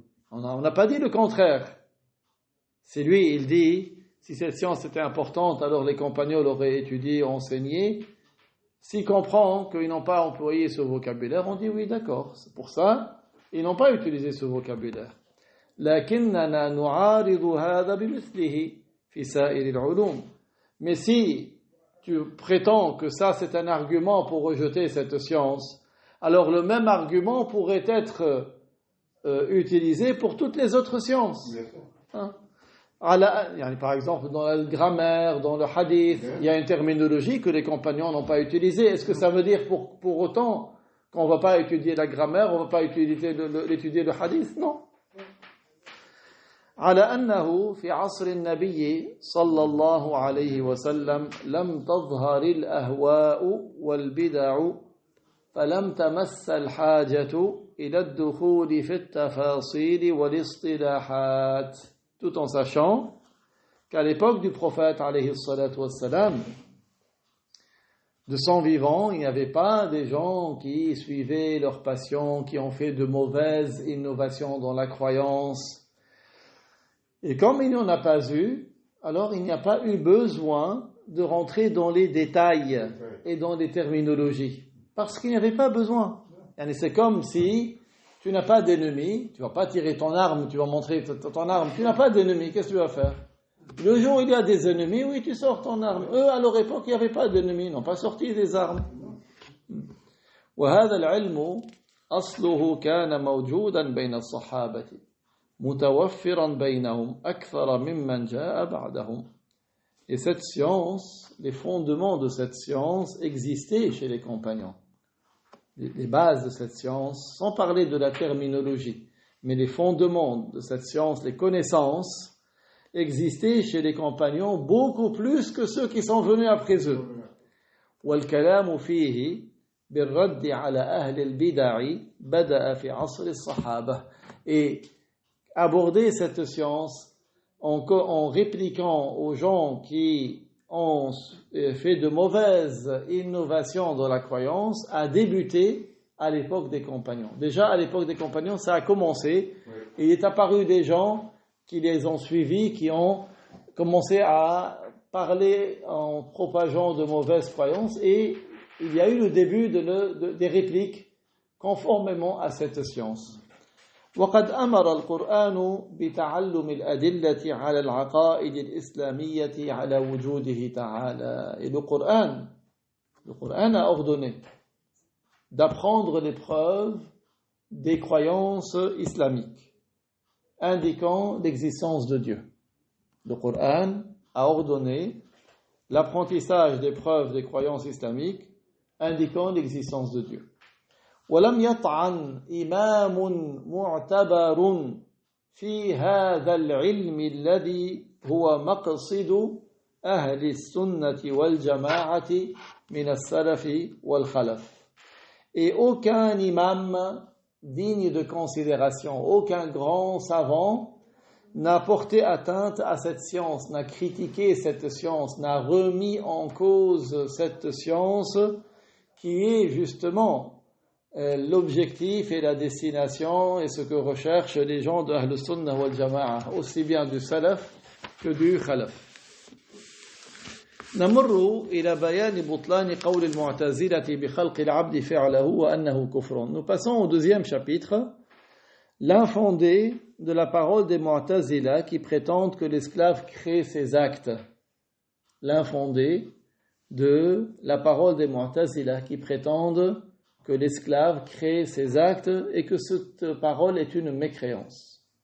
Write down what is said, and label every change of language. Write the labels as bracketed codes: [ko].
[fr] On n'a pas dit le contraire. C'est lui, il dit, si cette science était importante, alors les compagnons l'auraient étudié, enseigné. S'il comprend qu'ils n'ont pas employé ce vocabulaire, on dit oui, d'accord. C'est pour ça, ils n'ont pas utilisé ce vocabulaire. [ar] لكننا نعارض هذا بمثله في سائر العلوم. [fr] Mais si tu prétends que ça c'est un argument pour rejeter cette science, alors le même argument pourrait être utilisé pour toutes les autres sciences. Hein? Par exemple, dans la grammaire, dans le hadith, il y a une terminologie que les compagnons n'ont pas utilisée. Est-ce que ça veut dire pour autant qu'on ne va pas étudier la grammaire, on ne va pas étudier le hadith? Non. [ar] على أنه في عصر النبي صلى الله عليه وسلم لم تظهر الأهواء والبدع فلم تمس الحاجة إلى الدخول في التفاصيل والاصطلاحات. [fr] Tout en sachant qu'à l'époque du prophète alayhi salatu wassalam, de son vivant, il n'y avait pas des gens qui suivaient leur passion, qui ont fait de mauvaises innovations dans la croyance. Et comme il n'y en a pas eu, alors il n'y a pas eu besoin de rentrer dans les détails et dans les terminologies. Parce qu'il n'y avait pas besoin. C'est comme si tu n'as pas d'ennemi, tu ne vas pas tirer ton arme, tu vas montrer ton arme, tu n'as pas d'ennemi, qu'est-ce que tu vas faire? Le jour où il y a des ennemis, oui, tu sors ton arme. Eux, à leur époque, il n'y avait pas d'ennemis, ils n'ont pas sorti des armes. [ar] وهذا العلم أصله كان موجودا بين الصحابة متوفرا بينهم أكثر ممن جاء بعدهم. [fr] Et cette science, les fondements de cette science existaient chez les compagnons. Les bases de cette science, sans parler de la terminologie, mais les fondements de cette science, les connaissances, existaient chez les compagnons beaucoup plus que ceux qui sont venus après eux. [ar] والكلام فيه بالرد على أهل البدع بدأ في عصر الصحابة. [fr] Et aborder cette science en répliquant aux gens qui ont fait de mauvaises innovations dans la croyance a débuté à l'époque des compagnons. Déjà à l'époque des compagnons, ça a commencé. Il est apparu des gens qui les ont suivis, qui ont commencé à parler en propageant de mauvaises croyances, et il y a eu le début des répliques conformément à cette science. [ar] وقد أمر القرآن بتعلم الأدلة على العقائد الإسلامية على وجوده تعالى. [fr] Et le Coran a ordonné d'apprendre les preuves des croyances islamiques indiquant l'existence de Dieu. Le Coran a ordonné l'apprentissage des preuves des croyances islamiques indiquant l'existence de Dieu. [ar] ولم يطعن إمام معتبر في هذا العلم الذي هو مقصد أهل السنة والجماعة من السلف والخلف. [fr] Et aucun imam digne de considération, aucun grand savant n'a porté atteinte à cette science, n'a critiqué cette science, n'a remis en cause cette science qui est justement l'objectif et la destination et ce que recherchent les gens de Ahl Sunnah wal Jama'a, aussi bien du Salaf que du Khalaf. [ar] نمر إلى بيان بطلان قول المعتزلة بخلق العبد فعله وأنه كفر. [fr] Nous passons au deuxième chapitre, l'infondé de la parole des Mu'tazila qui prétendent que l'esclave crée ses actes. L'infondé de la parole des Mu'tazila qui prétendent que l'esclave crée ses actes et que cette parole est une mécréance.